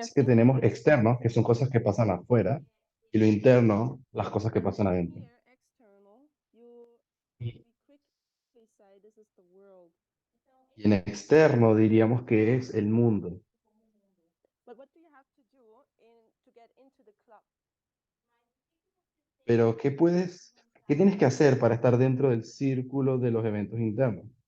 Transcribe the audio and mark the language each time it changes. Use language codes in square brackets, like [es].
[es] Así que tenemos externos, que son cosas que pasan afuera, y lo interno, las cosas que pasan adentro. [en] here, external, [es] Y [en] we quickly say this is the world. [es] y en externo diríamos que es el mundo. [en] But what do you have to do to get into the club? [es] Pero qué tienes que hacer para estar dentro del círculo de los eventos internos?